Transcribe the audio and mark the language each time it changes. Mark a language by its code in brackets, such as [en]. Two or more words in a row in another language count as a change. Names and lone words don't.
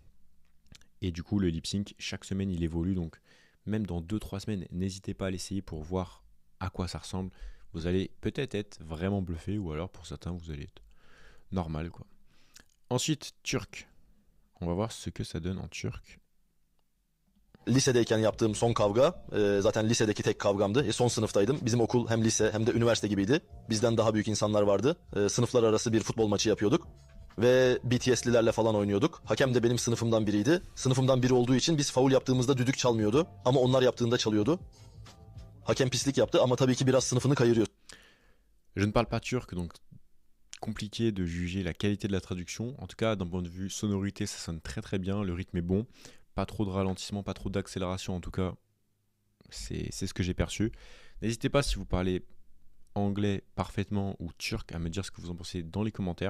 [fr] Et du coup, le [en] lip sync, [fr] chaque semaine, il évolue. Donc même dans 2-3 semaines, n'hésitez pas à l'essayer pour voir à quoi ça ressemble. Vous allez peut-être être vraiment bluffé ou alors pour certains, vous allez être normal, quoi. Ensuite, turc. On va voir ce que ça donne en turc. [tr] Lisedeyken yaptığım son kavga zaten lisedeki tek kavgamdı. Son sınıftaydım. Bizim okul hem lise hem de üniversite gibiydi. Bizden daha büyük insanlar vardı. Sınıflar arası bir futbol maçı yapıyorduk. Ve BTS'lilerle falan oynuyorduk. Hakem de benim sınıfımdan biriydi. Sınıfımdan biri olduğu için biz faul yaptığımızda düdük çalmıyordu. Ama onlar yaptığında çalıyordu. Hakem pislik yaptı ama tabii ki biraz sınıfını kayırıyor. [fr] Je ne parle pas turc, donc compliqué de juger la qualité de la traduction. En tout cas, d'un point de vue sonorité, ça sonne très bien, le rythme est bon. Pas trop de ralentissement, pas trop d'accélération, en tout cas, c'est ce que j'ai perçu. N'hésitez pas, si vous parlez anglais parfaitement ou turc, à me dire ce que vous en pensez dans les commentaires.